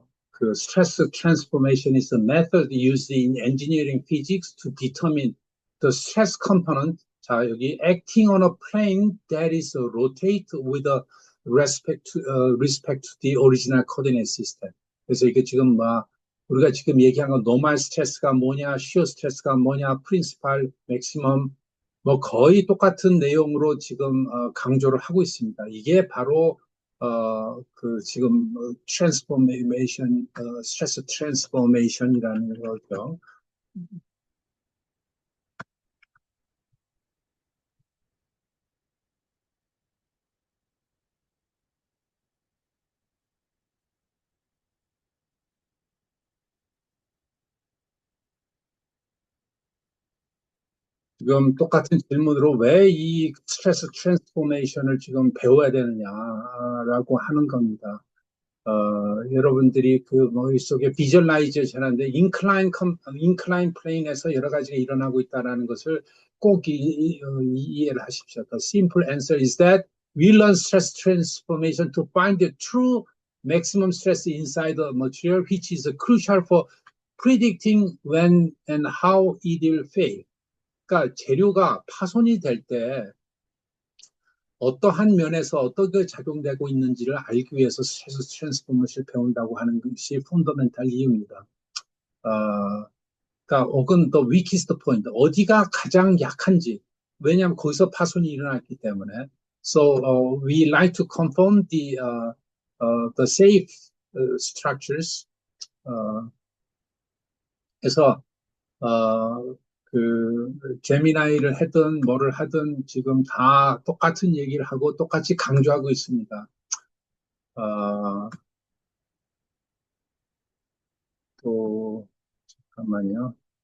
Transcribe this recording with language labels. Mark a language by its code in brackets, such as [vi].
[en] 그 stress transformation is a method used in engineering physics to determine the stress component. 자, 여기 acting on a plane that is rotate with a respect to the original coordinate system. [ko] 그래서 이게 지금 우리가 지금 얘기한 건 노멀 스트레스가 뭐냐, 시어 스트레스가 뭐냐, 프린시팔, 맥시멈 뭐 거의 똑같은 내용으로 지금 강조를 하고 있습니다. 이게 바로 그 지금 트랜스포메이션, 스트레스 트랜스포메이션이라는 거죠. 지금 똑같은 질문으로 왜 이 스트레스 트랜스포메이션을 지금 배워야 되느냐라고 하는 겁니다. 여러분들이 그 머릿속에 비주얼라이제이션 하는데 인클라인 플레인에서 여러 가지가 일어나고 있다는 것을 꼭 이해를 하십시오. [en] The simple answer is that we learn stress transformation to find the true maximum stress inside the material, which is crucial for predicting when and how it will fail. [ko] 그러니까 재료가 파손이 될 때 어떠한 면에서 어떻게 작용되고 있는지를 알기 위해서 스트레스 트랜스포머를 배운다고 하는 것이 펀더멘탈 이유입니다. 그러니까 혹은 더 [en] weakest point, [ko] 어디가 가장 약한지, 왜냐하면 거기서 파손이 일어났기 때문에. [en] So we like to confirm the safe structures. [ko] 그래서 그 제미나이를 하든 뭐를 하든 지금 다 똑같은 얘기를 하고 똑같이 강조하고 있습니다. 또 잠깐만요.